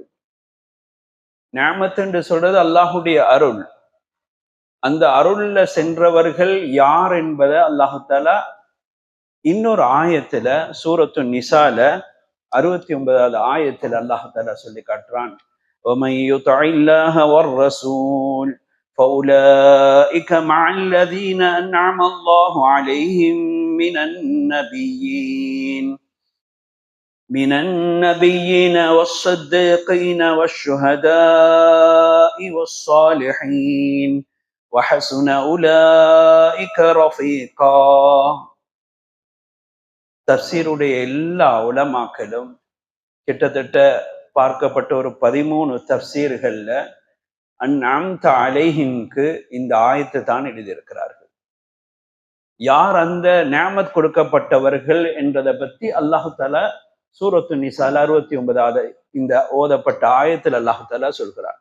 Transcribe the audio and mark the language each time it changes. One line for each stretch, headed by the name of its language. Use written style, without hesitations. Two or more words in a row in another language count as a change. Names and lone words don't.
Tamil: நிஅமத் என்று சொல்றது அல்லாஹுடைய அருள். அந்த அருள்ல சென்றவர்கள் யார் என்பதை அல்லாஹு தஆலா இன்னொரு ஆயத்துல சூரத்து நிசால 69வது ஆயத்தில் அல்லாஹ் தஆலா சொல்லி காட்டுறான்.
Arabic: وَمَن يُطِعِ اللَّهَ وَالرَّسُولَ فَأُولَئِكَ مَعَ الَّذِينَ أَنْعَمَ اللَّهُ عَلَيْهِمْ مِنَ النَّبِيِّينَ وَالصِّدِّيقِينَ وَالشُّهَدَاءِ وَالصَّالِحِينَ وَحَسُنَ أُولَئِكَ رَفِيقًا.
Tamil: தஃசீருடைய எல்லா உலமாக்களும் கிட்டத்தட்ட பார்க்கப்பட்ட ஒரு 13 தஃசீர்கள்ல
Arabic: أنعمت عليهم
Tamil: இந்த ஆயத்தை தான் எழுதியிருக்கிறார்கள். யார் அந்த நிஅமத் கொடுக்கப்பட்டவர்கள் என்றதை பத்தி அல்லாஹு தஆலா சூரத்து நிசால 69வது இந்த ஓதப்பட்ட ஆயத்தில் அல்லாஹு தஆலா சொல்கிறார்.